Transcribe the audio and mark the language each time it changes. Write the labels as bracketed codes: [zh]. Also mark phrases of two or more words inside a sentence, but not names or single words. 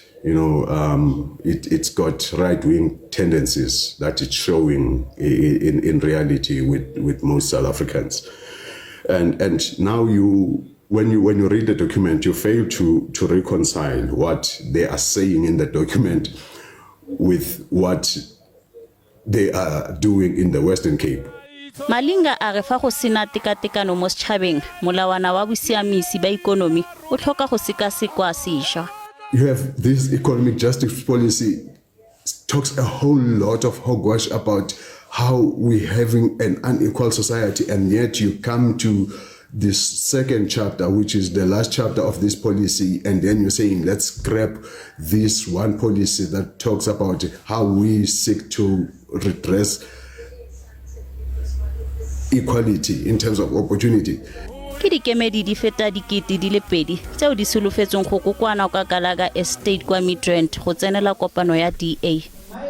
[en] It's got right-wing tendencies that it's showing in reality with most South Africans. And now when you read the document, you fail to reconcile what they are saying in the document with what they are doing in the Western Cape. [tn] Malinga a re fa go sena tekatekano mo setšhabeng molawana wa bosiamisi ba ikonomi o tlhoka go sekasekwa sešwa. [en] You have this economic justice policy talks a whole lot of hogwash about how we're having an unequal society, and yet you come to this second chapter, which is the last chapter of this policy, and then you're saying, let's scrap this one policy that talks about how we seek to redress equality in terms of opportunity. [tn] Ke dikemedi di feta dikete di le 2 tseo di solofetsong go kokwana ka kalaga estate kwa Midrand go tsenela kopano ya DA.